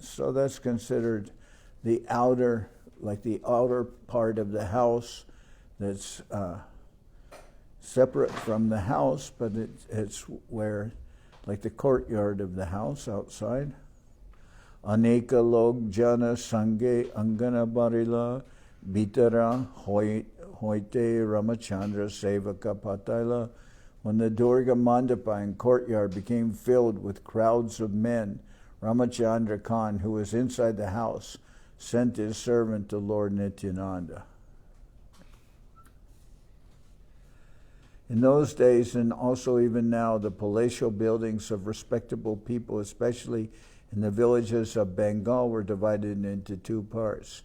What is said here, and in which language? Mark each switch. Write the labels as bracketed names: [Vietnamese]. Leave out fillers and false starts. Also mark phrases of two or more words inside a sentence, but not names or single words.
[English] So that's considered the outer part of the house that's separate from the house, but it's where, like the courtyard of the house outside. [Bangla] অনেক লোক জন সঙ্গে অঙ্গন ভরিল ভিতর হইতে রামচন্দ্র সেবক পাঠাইল. [English] When the Durga Mandapa and courtyard became filled with crowds of men, Ramachandra Khan, who was inside the house, sent his servant to Lord Nityananda. In those days, and also even now, the palatial buildings of respectable people, especially in the villages of Bengal, were divided into two parts.